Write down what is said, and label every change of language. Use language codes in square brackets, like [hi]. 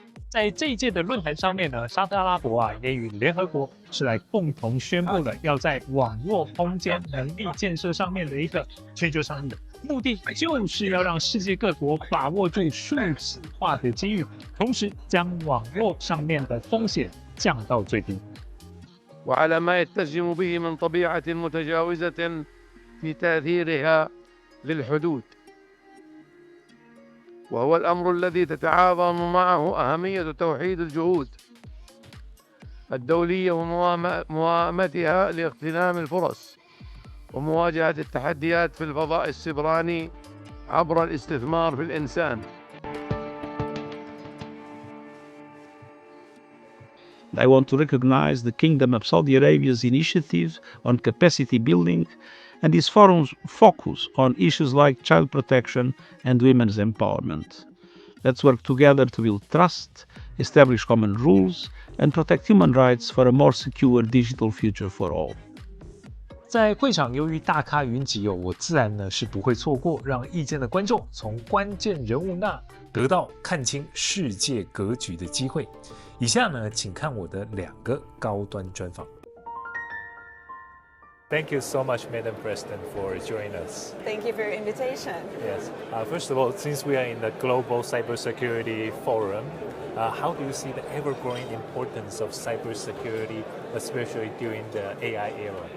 [zh] 在这一届的论坛上面呢，沙特阿拉伯也与联合国是来共同宣布了要在网络空间能力建设上面的一个全球倡议，目的就是要让世界各国把握住数字化的机遇，同时将网络上面的风险降到最低。 [ar] وعلى ما يتسم به من طبيعة متجاوزة في تأثيرها للحدود، وهو الأمر الذي تتعاظم معه أهمية توحيد الجهود الدولية وموائمتها لاغتنام الفرص ومواجهة التحديات في الفضاء السبراني عبر الاستثمار في الإنسان. [en] I want to recognize the Kingdom of Saudi Arabia's initiative on capacity building and its forum's focus on issues like child protection and women's empowerment. Let's work together to build trust, establish common rules, and protect human rights for a more secure digital future for all. [zh] 在会场由于大咖云集我自然呢是不会错过让意见的观众从关键人物那得到看清世界格局的机会。以下呢，请看我的2个高端专访。 [en] Thank you so much, Madam President, for joining us. Thank you for your invitation. Yes. First of all, since we are in the Global Cybersecurity Forum, how do you see the ever-growing importance of cybersecurity, especially during the AI era?